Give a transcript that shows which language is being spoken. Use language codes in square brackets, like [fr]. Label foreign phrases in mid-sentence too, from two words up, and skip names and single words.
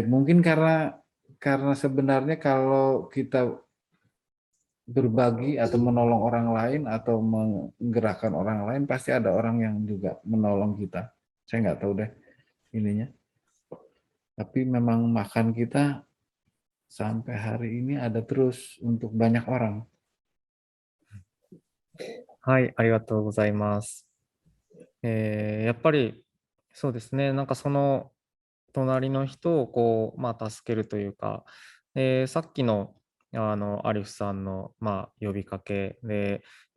[id] Mungkin karena sebenarnya kalau kita berbagi atau menolong orang lain atau menggerakkan orang lain, pasti ada orang yang juga menolong kita. Saya nggak tahu deh ininya. Tapi memang makan kita sampai hari ini ada terus untuk banyak orang. [ja] はい、ありがとうございます。やっぱりそうですね、なんかその隣の人をこう、助けるというか、さっきのアリフさんの、呼びかけでや